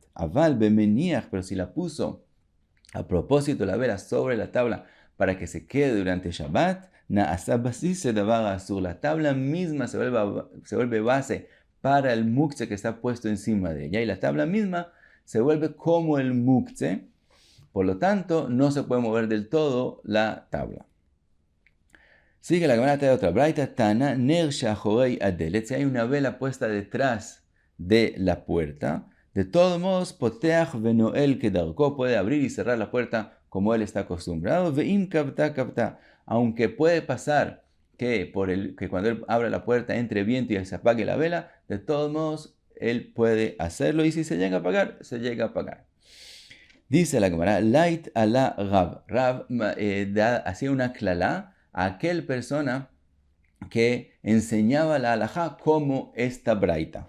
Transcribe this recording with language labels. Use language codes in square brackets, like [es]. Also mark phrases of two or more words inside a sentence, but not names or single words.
[he] אבל במניח, [es] pero si la puso a propósito la vela sobre la tabla para que se quede durante Shabbat, la tabla misma se vuelve base para el muktzeh que está puesto encima de ella, y la tabla misma se vuelve como el muktzeh. Por lo tanto, no se puede mover del todo la tabla. Sigue la Gemara de otra braita, [he] תנא נר שאחורי הדלת. [es] Si hay una vela puesta detrás de la puerta, de todos modos, [he] פותח ונועל כדרכו, [es] puede abrir y cerrar la puerta como él está acostumbrado. [he] ואם כבתה כבתה. [es] Aunque puede pasar que cuando él abra la puerta entre viento y se apague la vela, de todos modos él puede hacerlo, y si se llega a apagar, se llega a apagar. Dice la Gemara, [arc] לייט עלה רב. [es] Rav hacía una clalá a aquel persona que enseñaba la halajá como esta braita.